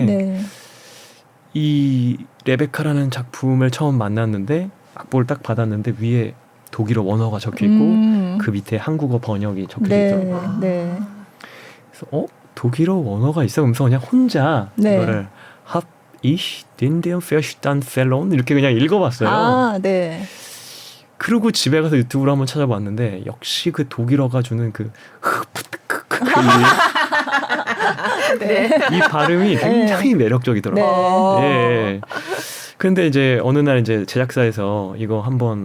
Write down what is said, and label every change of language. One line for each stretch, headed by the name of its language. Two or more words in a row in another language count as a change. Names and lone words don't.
Korean: 네. 이 레베카라는 작품을 처음 만났는데 악보를 딱 받았는데 위에 독일어 원어가 적혀 있고 그 밑에 한국어 번역이 적혀 있더라고요. 네. 그래서 독일어 원어가 있어? 그러면서 그냥 혼자 이거를
German: hab ich den Verstand
Korean: 이렇게 그냥 읽어봤어요. 네. 그리고 집에 가서 유튜브로 한번 찾아봤는데 역시 그 독일어가 주는 그 이 발음이 굉장히 매력적이더라고요. 예. 근데 이제 어느 날 이제 제작사에서 이거 한번